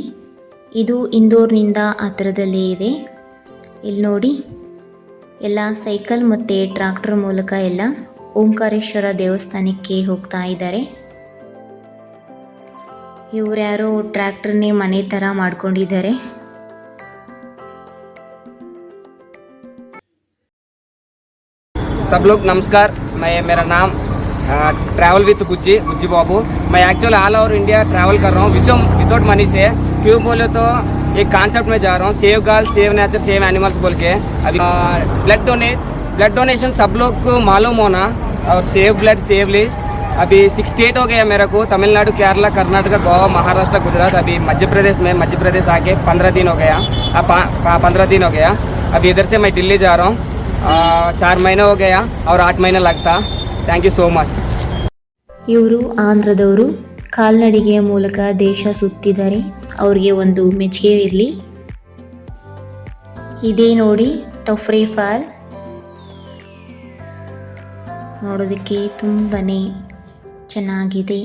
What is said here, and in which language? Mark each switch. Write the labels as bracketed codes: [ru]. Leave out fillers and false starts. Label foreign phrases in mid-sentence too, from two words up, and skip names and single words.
[kn] ಇದು ಇಂದೋರ್ನಿಂದ ಹತ್ರದಲ್ಲೇ ಇದೆ. ಇಲ್ಲಿ ನೋಡಿ, ಎಲ್ಲ ಸೈಕಲ್ ಮತ್ತು ಟ್ರಾಕ್ಟರ್ ಮೂಲಕ ಎಲ್ಲ ಓಂಕಾರೇಶ್ವರ ದೇವಸ್ಥಾನಕ್ಕೆ ಹೋಗ್ತಾ ಇದ್ದಾರೆ. ಇವ್ರ್ಯಾರೋ ಟ್ರ್ಯಾಕ್ಟರ್ನೇ ಮನೆ ಥರ ಮಾಡ್ಕೊಂಡಿದ್ದಾರೆ. [hi] सब लोग नमस्कार. मेरा नाम ट्रैवल विद गुज्जी बाबू. मैं [en] actually all over India travel [hi] कर रहा हूँ [en] without money [hi] से. क्यों बोले तो एक कॉन्सेप्ट में जा रहा हूँ, [en] save girl save nature save animals [hi] बोल के. अभी [en] blood donation [hi] सब लोग को मालूम होना, और [en] save blood save list. [hi] अभी 6 स्टेट हो गया मेरे को, तमिलनाडु केरला कर्नाटका गोवा महाराष्ट्र गुजरात. अभी मध्य प्रदेश आके 15 दिन हो गया. 15 दिन हो गया. अभी इधर से मैं दिल्ली जा रहा हूँ. 4 महीने हो गया और 8 महीने लगता. [en] thank you so much. [kn] ಇವರು ಆಂಧ್ರದವರು. ಕಾಲ್ನಡಿಗೆಯ ಮೂಲಕ ದೇಶ ಸುತ್ತಿದ್ದಾರೆ. ಅವ್ರಿಗೆ ಒಂದು ಮೆಚ್ಚುಗೆ ಇರಲಿ. ಇದೇ ನೋಡಿ ಟಫ್ರಿ ಫಾಲ್. ನೋಡೋದಕ್ಕೆ ತುಂಬಾ ಚೆನ್ನಾಗಿದೆ.